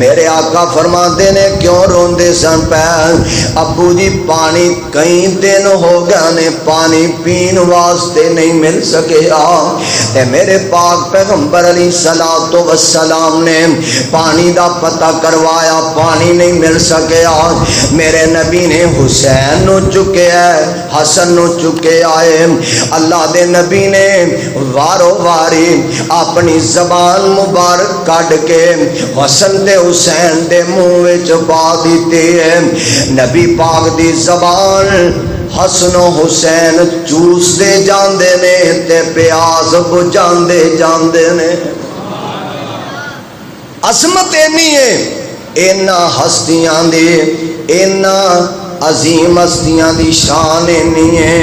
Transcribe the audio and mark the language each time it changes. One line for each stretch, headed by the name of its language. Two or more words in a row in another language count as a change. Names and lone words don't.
Punjabi: میرے آقا فرماتے نے کیوں روندے سن پہ؟ ابو جی پانی کئی دن ہو گئے نے پانی پین واسطے نہیں مل سکیا، تے میرے پاک پیغمبر
Arabic: علیہ الصلوۃ والسلام
Punjabi: نے پانی دا پتہ کروایا، پانی نہیں مل سکیا۔ میرے نبی نے حسین نو چکیا ہے، حسن نو چکیا ہے۔ اللہ دے نبی نے وارو واری اپنی زبان مبارک کڈ کے حسن تے حسین دے منہ وچ پا دیتی ہے۔ نبی پاک دی زبان حسن و حسین چوس دے جاندے نے تے پیاس بجاندے جاندے نے۔ عظمت اینی ہے، اینا ہستیاں دی، اینا عظیم ہستیاں دی شان اینی ہے۔